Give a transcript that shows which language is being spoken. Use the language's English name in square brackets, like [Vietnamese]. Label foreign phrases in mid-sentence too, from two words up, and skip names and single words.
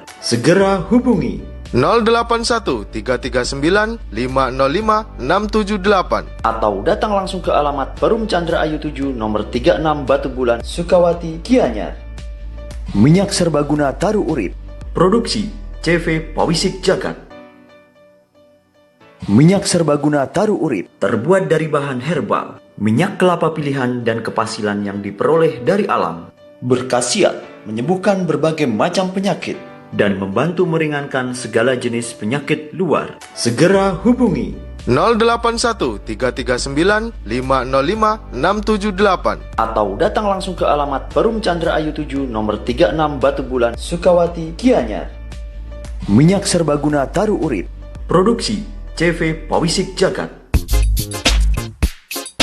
[Indonesian] Segera hubungi 081 339 505 678 atau datang langsung ke alamat Perum Chandra Ayu 7 nomor 36 Batu Bulan Sukawati Gianyar. Minyak serbaguna taro urip, produksi CV Pawisik Jagat. Minyak serbaguna taro urip terbuat dari bahan herbal, minyak kelapa pilihan dan kepasilan yang diperoleh dari alam, berkhasiat menyembuhkan berbagai macam penyakit dan membantu meringankan segala jenis penyakit luar. Segera hubungi 081 339 505 678 atau datang langsung ke alamat Perum Chandra Ayu 7 nomor 36 Batu Bulan Sukawati Gianyar. Minyak serbaguna taro urip, produksi CV Pawisik Jagat.